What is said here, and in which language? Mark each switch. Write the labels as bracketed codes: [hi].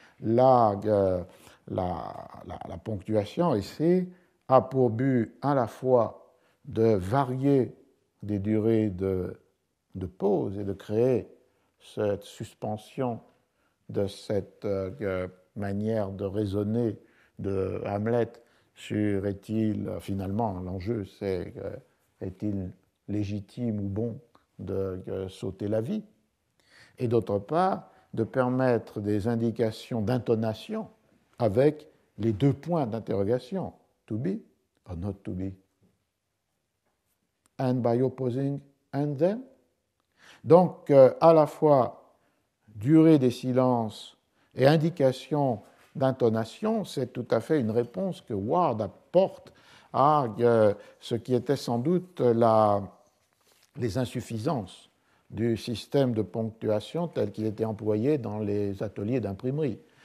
[fr] Là, la ponctuation ici a pour but à la fois de varier des durées de pause et de créer cette suspension de cette manière de raisonner de Hamlet sur est-il, finalement, l'enjeu c'est est-il légitime ou bon de sauter la vie, et d'autre part de permettre des indications d'intonation avec les 2 points d'interrogation, [en] to be or not to be? And by opposing and then? [fr] Donc, à la fois durée des silences et indication d'intonation, c'est tout à fait une réponse que Ward apporte à ce qui était sans doute les insuffisances du système de ponctuation tel qu'il était employé dans les ateliers d'imprimerie.